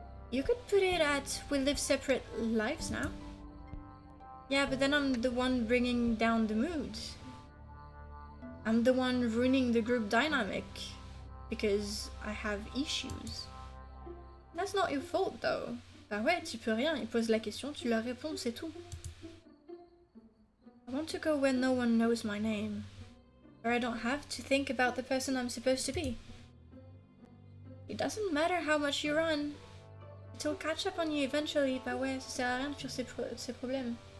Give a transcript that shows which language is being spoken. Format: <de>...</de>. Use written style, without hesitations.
<en>You could put it at we live separate lives now. Yeah, but then I'm the one bringing down the mood. I'm the one ruining the group dynamic because I have issues. That's not your fault though.</en> <fr>Bah ouais, tu peux rien, ils posent la question, tu leur réponds, c'est tout.</fr> <en>I want to go where no one knows my name, where I don't have to think about the person I'm supposed to be. It doesn't matter how much you run, it'll catch up on you eventually.</en> <fr>Bah ouais, ça sert à rien de fuir ses problèmes.</fr>